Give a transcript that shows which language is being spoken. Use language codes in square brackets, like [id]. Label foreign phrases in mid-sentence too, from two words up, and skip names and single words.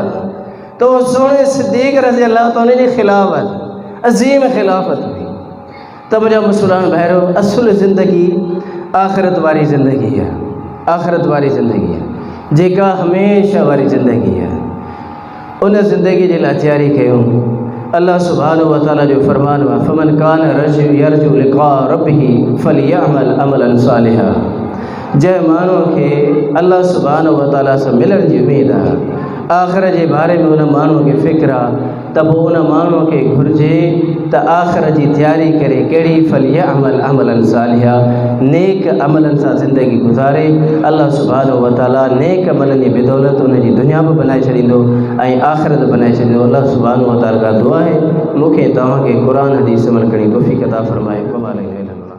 [sd] तो सुहिणे सिद्दीक़ [ar] رضي الله تعالى [sd] जी ख़िलाफ़त अज़ीम ख़िलाफ़त हुई। त मुंहिंजा मुस्लमान भाइरो, असुल ज़िंदगी आख़िरत वारी ज़िंदगी आहे, आख़िरत वारी ज़िंदगी आहे जेका हमेशह वारी ज़िंदगी आहे। उन ज़िंदगी जे लाइ तयारी कयूं। [ar] अल्लाह سبحانه وتعالى जो फ़रमान आहे, فمن كان يرجو لقاء ربه فليعمل عملا صالحا. [sd] जंहिं माण्हूअ खे अल्लाह [ar] سبحانه وتعالى [sd] सां मिलण जी उमेद आहे, आख़िरत जे बारे में उन माण्हूअ खे फ़िक्र आहे त पोइ उन माण्हूअ खे घुरिजे त आख़िरत जी तयारी करे कहिड़ी [ar] فليعمل عملا صالحا [sd] नेक अमलनि सां ज़िंदगी गुज़ारे। अल्लाह [ar] سبحانه وتعالى [sd] नेक अमलनि जी बदौलत उन जी दुनिया बि बनाए छॾींदो ऐं आख़िरत बनाए छॾींदो। अल्लाह [ar] سبحانه وتعالى [sd] खां दुआ आहे मूंखे तव्हांखे क़ुर हदीस अमल करण जी तौफ़ीक़ अता फ़रमाए।